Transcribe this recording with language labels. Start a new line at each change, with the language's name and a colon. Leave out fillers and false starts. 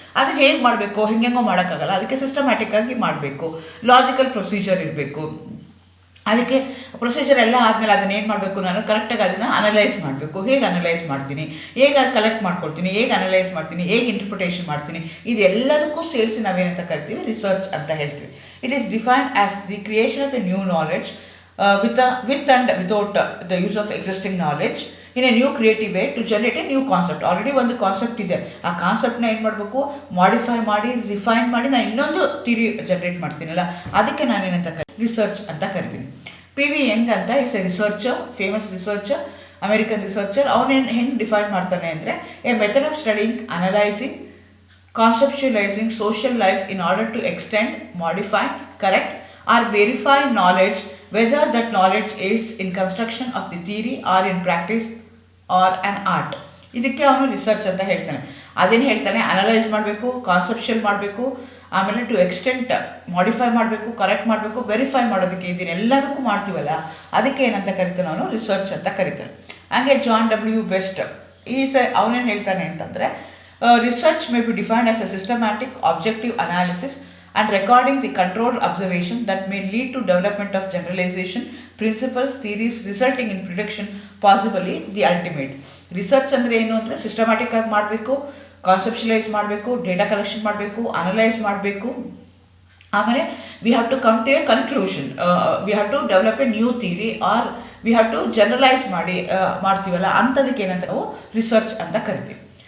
Kannada: ಅದನ್ನು ಹೇಗೆ ಮಾಡಬೇಕು, ಹೆಂಗೆಂಗೋ ಮಾಡೋಕ್ಕಾಗಲ್ಲ, ಅದಕ್ಕೆ ಸಿಸ್ಟಮ್ಯಾಟಿಕ್ ಆಗಿ ಮಾಡಬೇಕು, ಲಾಜಿಕಲ್ ಪ್ರೊಸೀಜರ್ ಇರಬೇಕು. ಅದಕ್ಕೆ ಪ್ರೊಸೀಜರ್ ಎಲ್ಲ ಆದಮೇಲೆ ಅದನ್ನು ಏನು ಮಾಡಬೇಕು, ನಾನು ಕರೆಕ್ಟಾಗಿ ಅದನ್ನು ಅನಲೈಸ್ ಮಾಡಬೇಕು. ಹೇಗೆ ಅನಲೈಸ್ ಮಾಡ್ತೀನಿ, ಹೇಗೆ ಕಲೆಕ್ಟ್ ಮಾಡ್ಕೊಳ್ತೀನಿ, ಹೇಗೆ ಅನಲೈಸ್ ಮಾಡ್ತೀನಿ, ಹೇಗೆ ಇಂಟರ್ಪ್ರಿಟೇಷನ್ ಮಾಡ್ತೀನಿ, ಇದೆಲ್ಲದಕ್ಕೂ ಸೇರಿಸಿ ನಾವೇನಂತ ಕರಿತೀವಿ, ರಿಸರ್ಚ್ ಅಂತ ಹೇಳ್ತೀವಿ.
English: It is defined as the creation of a new knowledge with and without the use of existing knowledge in a new creative way to generate a new concept.
Kannada: Already ಒಂದು concept ಇದೆ, ಆ ಕಾನ್ಸೆಪ್ಟ್ನ ಏನು ಮಾಡಬೇಕು, modify ಮಾಡಿ, refine ಮಾಡಿ ನಾನು ಇನ್ನೊಂದು theory generate ಮಾಡ್ತೀನಲ್ಲ, ಅದಕ್ಕೆ ನಾನೇನಂತ ರಿಸರ್ಚ್ ಅಂತ ಕರಿತೀನಿ.
English: PV Young ಅಂತ is a researcher, famous researcher, American researcher.
Kannada: ಅವನೇನು ಹೆಂಗೆ ಡಿಫೈನ್ ಮಾಡ್ತಾನೆ ಅಂದರೆ,
English: A method of studying, analysing, conceptualizing social life in order to extend, modify, correct or verify knowledge, whether that knowledge aids in construction of the theory or in practice or an art.
Kannada: ಇದಕ್ಕೆ ಅವನು research ಅಂತ ಹೇಳ್ತಾನೆ. ಅದೇನು ಹೇಳ್ತಾನೆ, analyse ಮಾಡಬೇಕು, conceptual ಮಾಡಬೇಕು, ಆಮೇಲೆ to extent modify ಮಾಡಬೇಕು, ಕರೆಕ್ಟ್ ಮಾಡಬೇಕು, ವೆರಿಫೈ ಮಾಡೋದಕ್ಕೆ, ಇದನ್ನೆಲ್ಲದಕ್ಕೂ ಮಾಡ್ತೀವಲ್ಲ ಅದಕ್ಕೆ ಏನಂತ ಕರಿತಾನೆ ಅವನು, ರಿಸರ್ಚ್ ಅಂತ ಕರಿತಾನೆ. ಹಾಗೆ ಜಾನ್ W.
English: Best
Kannada: ಅವನೇನು ಹೇಳ್ತಾನೆ ಅಂತಂದರೆ,
English: research may be defined as a systematic, objective analysis and recording the controlled observation that may lead to development of generalization, principles, theories resulting in prediction, possibly the ultimate.
Kannada: Research ಅಂದರೆ ಏನು ಅಂದರೆ systematic ಆಗಿ ಮಾಡಬೇಕು, ಕಾನ್ಸೆಪ್ಷುಲೈಸ್ ಮಾಡಬೇಕು, data collection ಮಾಡಬೇಕು, analyse ಮಾಡಬೇಕು, ಆಮೇಲೆ
English: we have to come to a conclusion, we have to
Kannada: develop A new theory R we have to generalise ಮಾಡ್ತೀವಲ್ಲ ಅಂಥದಕ್ಕೆ ಏನಂತ ನಾವು ರಿಸರ್ಚ್ ಅಂತ ಕರಿತೀವಿ.